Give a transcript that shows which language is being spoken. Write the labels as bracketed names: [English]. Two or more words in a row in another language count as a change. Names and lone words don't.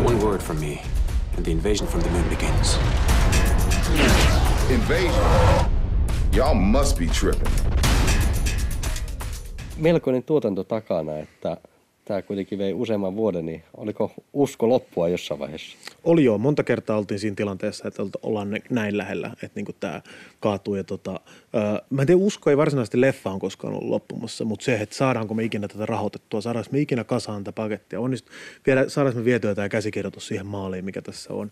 [English] word from me, and the invasion from the moon begins. Invasion? Y'all must be tripping. [Finnish] Melkoinen tuotanto takana, että tämä kuitenkin vei useamman vuoden, niin oliko usko loppua jossain vaiheessa? Oli joo, monta kertaa oltiin siinä tilanteessa, että ollaan näin lähellä, että niinku tämä kaatuu. Ja mä en tiedä, usko ei varsinaisesti leffaan koskaan ollut loppumassa, mutta se, että saadaanko me ikinä tätä rahoitettua, saadaanko me ikinä kasaan tätä pakettia, saadaanko me vietyä tämä käsikirjoitus siihen maaliin, mikä tässä on.